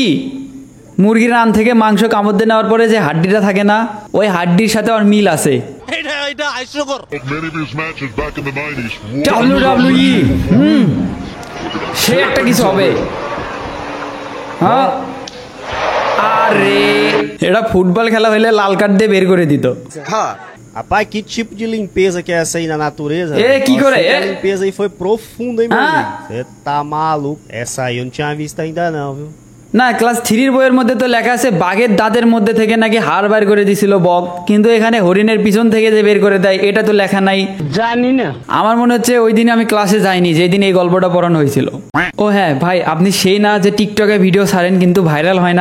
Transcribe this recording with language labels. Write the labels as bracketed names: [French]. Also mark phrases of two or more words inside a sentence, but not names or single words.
[Bangla] মুরগির রান থেকে মাংস কামড় দিয়ে নেওয়ার পরে যে হাড্ডিটা থাকে না, ওই হাড্ডির সাথে ওর মিল আছে। WWE সে একটা কিছু হবে। হ্যাঁ আরে এটা ফুটবল খেলা হইলে লাল কার্ড দিয়ে বের করে দিত। [Portuguese] Rapaz, que tipo de limpeza que é essa aí na natureza? Que Nossa, core- essa limpeza aí foi profunda, hein, meu Ah. amigo? Você tá maluco. Essa aí eu não tinha visto ainda não, viu? [Bangla] না ক্লাস 3 বইয়ের মধ্যে তো লেখা আছে বাঘের দাঁতের মধ্যে থেকে নাকি হাড় বের করে দিছিল বক, কিন্তু এখানে হরিণের পিছন থেকে যে বের করে দেয় এটা তো লেখা নাই। জানি না। আমার মনে হচ্ছে ওই দিন আমি ক্লাসে যাইনি যেদিন এই গল্পটা পড়ানো হয়েছিল। ও হ্যাঁ ভাই, আপনি সেই না যে টিকটকে ভিডিও ছাড়েন কিন্তু ভাইরাল হয় না?